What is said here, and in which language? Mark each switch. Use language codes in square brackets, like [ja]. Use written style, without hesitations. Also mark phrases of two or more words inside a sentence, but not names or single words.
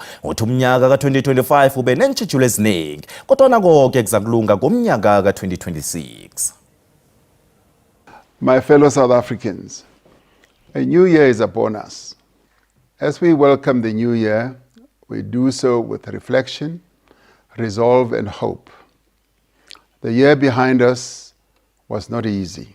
[nr] Uthi umnyaka ka-2025 ube neentjhijilo eziningi kodwa konke kuzakulunga ngomnyaka ka-2026. [en] My fellow South Africans, a new year is upon us. As we welcome the new year, we do so with reflection, resolve and hope. The year behind us was not easy.